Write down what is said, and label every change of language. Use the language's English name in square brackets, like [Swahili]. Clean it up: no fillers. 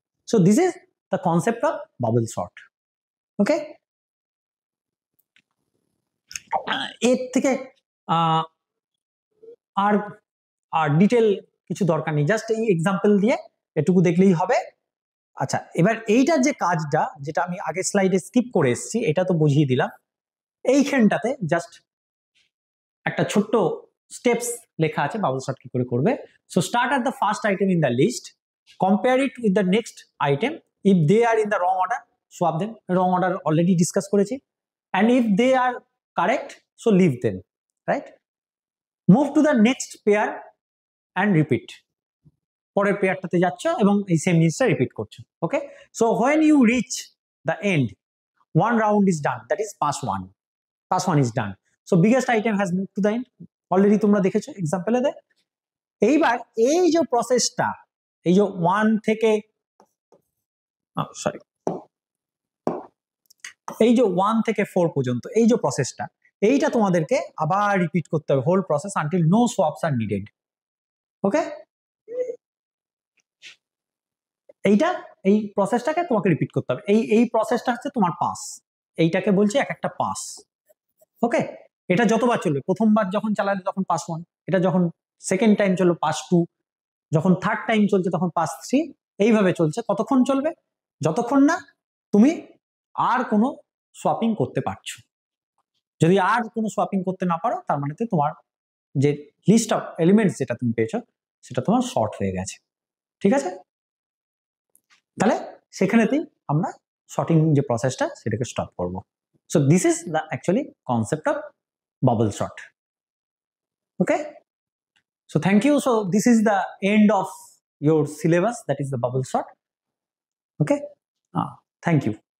[English] So this is the concept of bubble sort. [Bangla] ওকে, এর থেকে আর আর detail কিছু দরকার নেই, জাস্ট এই এক্সাম্পল দিয়ে এটুকু দেখলেই হবে। আচ্ছা, এবার এইটার যে কাজটা, যেটা আমি আগের স্লাইডে স্কিপ করে এসেছি, এটা তো বুঝিয়ে দিলাম। এইখানটাতে জাস্ট একটা ছোট্ট স্টেপস লেখা আছে বাবল সর্ট কি করে করবে। [English] So start at the first item in the list, compare it with the next item, if they are in the wrong order swap them, wrong order already discuss করেছি, and if they are correct so leave them, right? Move to the next pair and repeat, [Bangla] পরের পেয়ারটাতে যাচ্ছ এবং এই same জিনিসটা repeat করছো। [English] okay, so when you reach the end, one round is done, that is pass one is done, so biggest item has moved to the end, [Bangla] already তোমরা দেখেছো এক্সাম্পলে দেয়। এইবার এই যে প্রসেসটা, এই যে 1 থেকে সরি এই যে 1 থেকে 4 পর্যন্ত এই যে প্রসেসটা, এইটা তোমাদেরকে আবার রিপিট করতে হবে, [English] Whole process until no swaps are needed. [Bangla] ওকে, এইটা এই প্রসেসটাকে তোমাকে রিপিট করতে হবে। এই প্রসেসটা হচ্ছে তোমার পাস, এইটাকে বলছি এক একটা পাস। ওকে, এটা যতবার চলবে, প্রথমবার যখন চালালে তখন পাস 1, এটা যখন সেকেন্ড টাইম চললো পাস 2, যখন থার্ড টাইম চলছে তখন পাস 3, এইভাবে চলছে। কতক্ষণ চলবে? যতক্ষণ না তুমি আর কোনো সোয়াপিং করতে পারছো। যদি আর কোনো সোয়াপিং করতে না পারো, তার মানে তোমার যে লিস্ট অফ এলিমেন্টস যেটা তুমি পেয়েছো সেটা তোমার শর্ট হয়ে গেছে, ঠিক আছে? তাহলে সেখানেতেই আমরা শর্টিং যে প্রসেসটা সেটাকে স্টপ করব। [English] So this is the actually concept of bubble sort. Okay, so thank you. So this is the end of your syllabus, that is the bubble sort. Okay, thank you.